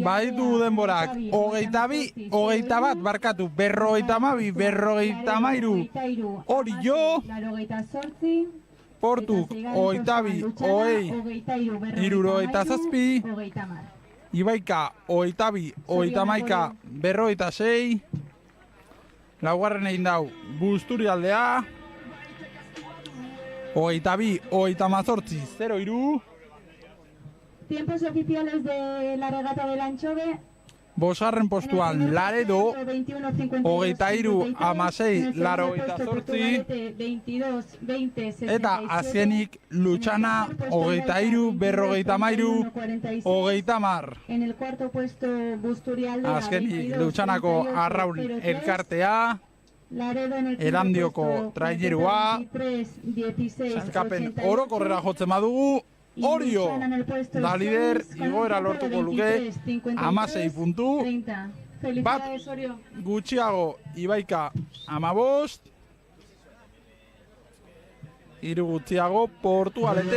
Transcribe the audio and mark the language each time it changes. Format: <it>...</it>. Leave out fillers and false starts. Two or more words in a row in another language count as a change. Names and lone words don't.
<eu>Baitu denborak, 22, 21 barkatu, 52, 53, Orio, Portu, 22, 67, Ibaika, 22, 31, 56, laugarren egin dau Busturialdea, 22, 38, 03,</eu> <es>Tiempos oficiales de la regata del Anchove.</es> <eu>bosgarren postuan Laredo, 23, 16, 88, eta azkenik Lutxana, 23, 53, 30.</eu> <es>En el cuarto puesto Busturialdea.</es> <eu>Azkenik Lutxanako arraun elkartea, Erandioko trainerua, sailkapen orokorrera jotzen badugu, Orio da lider, igoera lortuko luke, 16 puntu, bat gutxiago Ibaika 15, hiru gutxiago Portugalete.</eu>